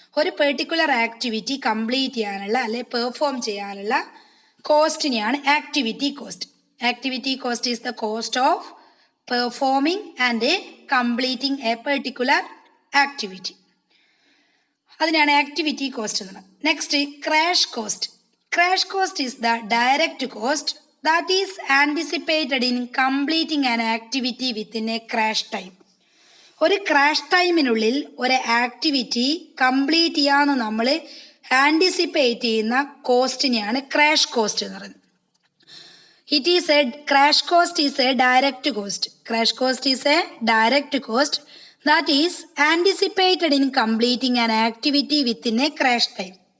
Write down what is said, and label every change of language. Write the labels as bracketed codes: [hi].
[ml] ഒരു particular activity complete ചെയ്യാനുള്ള അല്ലെ പെർഫോം ചെയ്യാനുള്ള കോസ്റ്റിനെയാണ് activity cost. [en] Activity cost is the cost of performing and completing a particular activity. [ml] അതിനാണ് activity cost എന്ന് പറയുന്നത്. [en] Next, crash cost. Crash cost is the direct cost that is anticipated in completing an activity within a crash time. [ml] ഒരു crash ടൈമിനുള്ളിൽ ഒരു activity complete ചെയ്യാമെന്ന് നമ്മൾ anticipate ചെയ്യുന്ന കോസ്റ്റിനെയാണ് crash cost എന്ന് പറയുന്നത്. [en] Crash cost is a direct cost. Crash cost is a direct cost that is anticipated in completing an activity within a crash time.